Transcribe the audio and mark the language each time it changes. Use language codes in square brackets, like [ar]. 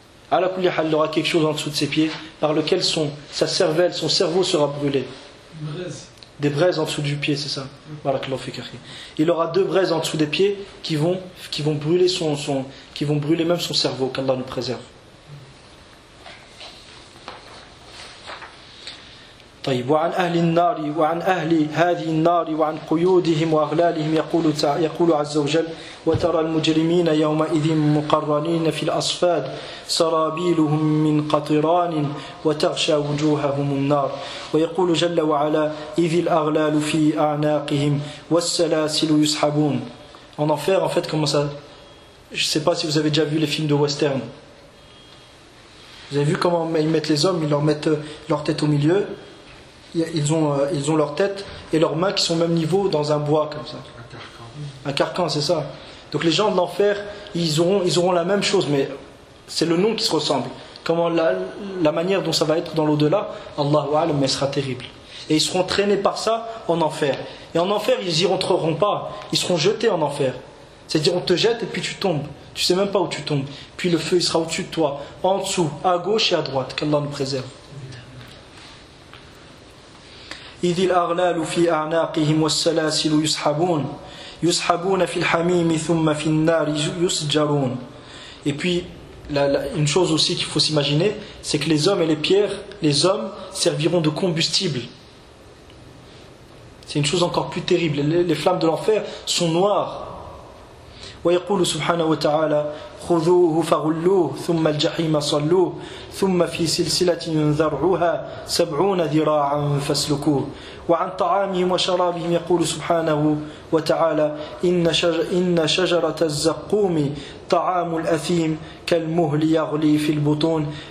[ar] Ala kulli hal, [fr] il aura quelque chose en dessous de ses pieds par lequel son cerveau sera brûlé. Des braises en dessous du pied, c'est ça. [ar] Barakallahu fik akhi. [fr] Il aura deux braises en dessous des pieds qui vont brûler même son cerveau, qu'Allah nous préserve. [ar] طيب وعن أهل النار وعن أهل هذه النار وعن قيودهم وأغلالهم يقول عز وجل وترى المجرمين يومئذ مقرنين في الأصفاد سرابيلهم من قطران وتغشى وجوههم النار ويقول جل وعلا إذ الأغلال في أعناقهم والسلاسل يسحبون. [fr] En enfer, en fait, comment ça, je sais pas si vous avez déjà vu les films de western, vous avez vu comment ils mettent les hommes, ils leur mettent leur tête au milieu. Ils ont leur tête et leurs mains qui sont au même niveau dans un bois comme ça. Un carcan, c'est ça. Donc les gens de l'enfer, ils auront la même chose, mais c'est le nom qui se ressemble. Comment la manière dont ça va être dans l'au-delà, Allahu a'lam, mais sera terrible. Et ils seront traînés par ça en enfer. Et en enfer, ils y rentreront pas. Ils seront jetés en enfer. C'est-à-dire, on te jette et puis tu tombes. Tu sais même pas où tu tombes. Puis le feu, il sera au-dessus de toi, en dessous, à gauche et à droite. Qu'Allah nous préserve. [ar] إذ الأغلال في أعناقهم والسلاسل يسحبون يسحبون في الحميم ثم في النار يسجرون. [fr] Et puis une chose aussi qu'il faut s'imaginer, c'est que les hommes et les pierres, les hommes serviront de combustible. C'est une chose encore plus terrible. Les flammes de l'enfer sont noires. [ar] ويقول سبحانه وتعالى خذوه فغلوه ثم الجحيم صلوه ثم في سلسلة ذرعها سبعون ذراعا فاسلكوه وعن طعامهم وشرابهم يقول سبحانه وتعالى إن شجرة الزقوم طعام الأثيم كالمهل يغلي في البطون